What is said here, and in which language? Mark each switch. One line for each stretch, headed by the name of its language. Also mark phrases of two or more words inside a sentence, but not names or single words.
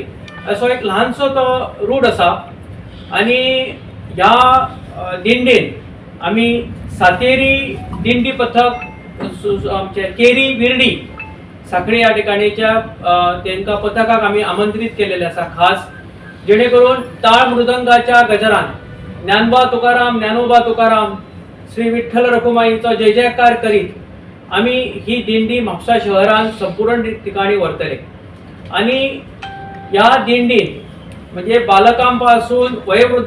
Konkani: असो एक ल्हानसो तो रूट आसा आणि ह्या दिंडेन आम्ही सातेरी दिंडी पथक आमचे केरी विर्डी साखळी या ठिकाणीच्या त्यांका पथकाक आम्ही आमंत्रित केलेले आसा खास, जेणे करून टाळ मृदंगाच्या गजरान ज्ञानोबा तुकाराम श्री विठ्ठल रुक्मिणीचो जय जयकार करीत आम्ही ही दिंडी म्हापसा शहरान संपूर्ण ठिकाणी व्हरतले. आणि या दिंडीन म्हणजे बालकांपासून वयोवृद्ध